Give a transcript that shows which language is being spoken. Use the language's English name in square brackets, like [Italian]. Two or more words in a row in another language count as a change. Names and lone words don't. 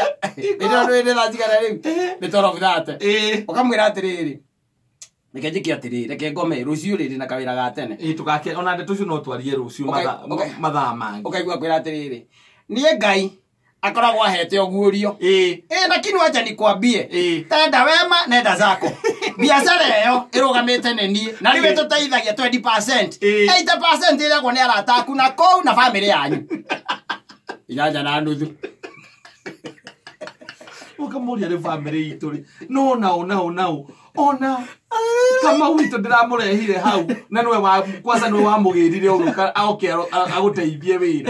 [Kikuyu] Nĩ thaa cigana rĩu? Nĩ 12:30. Ũkamwĩra atĩrĩrĩ reke njĩke atĩrĩrĩ reke ngome rũciũ rĩrĩ na kawĩra ga tene. Tũgake ona ndeto icio no twarie rũciũ mathaa mangĩ. Ũkaigua kwĩra atĩrĩrĩ niĩ Ngai akoragwo ahete ũguũrio. [Swahili] Lakini wacha nikwambie tenda wema nenda zako. [Kikuyu] Biashara ĩyo ĩrũgamĩte nĩ niĩ na rĩu tũteithagia 20%. 80% ĩrĩagwo nĩ arata aku na kũu na bamĩrĩ yanyu. Ijanja na nuthu. Ũkamũria rĩ bamĩrĩ itũ rĩ no ona kama witũ ndĩramũrehire hau na nĩwe kwanza nĩwe wamũgĩrire ũruka aoke agũteithie wĩra.